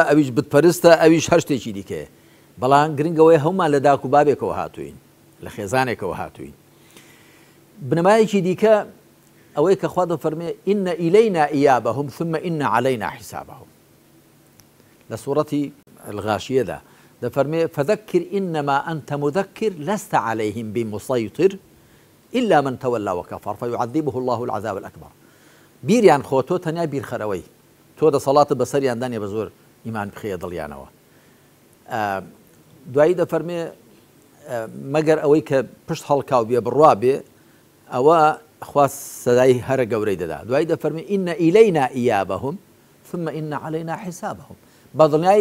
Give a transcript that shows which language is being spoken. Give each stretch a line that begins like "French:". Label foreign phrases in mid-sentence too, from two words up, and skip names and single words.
Central Kurdish: ئەویش بتپەرستە ئەویش هەر شتێکی دیکەیە بەڵام گرنگەوەی هەمومان لە داک و بابێکەوە هاتوین لە خێزانێکەوە هاتوین بنەمایەکی دیکە ئەوەی کە خوا دەفەرمێ
Arabic: ئین ئیلەینا ئیابەهم ثم ئین عەلەینا حیسابەهم
Central Kurdish: لە سوورەتی الغاشیەدا دەفەرمێ
Arabic: فذكر إنما أنت مذكر لست عليهم بمسيطر إلا من تولى وكفر فيعذبه الله العذاب الأكبر
Central Kurdish: بیریان خۆ تۆ تەنیا بیرخەرەوەی تۆ دەسەڵاتە بەسەریان دانێ بە زۆر ئیمان بخەیە دڵیانەوە دوایی دەفەرمێ مەگەر ئەوەی کە پشت هەڵکاو بێ بڕوا بێ ئەوە خوا سەدای هەرە گەورەی دەدا دوایی دەفەرمێ
Arabic: ئین ئیلەینا ئیابەهم ثم ئین عەلەینا حیسابەهم
Central Kurdish: بەدڵنیایی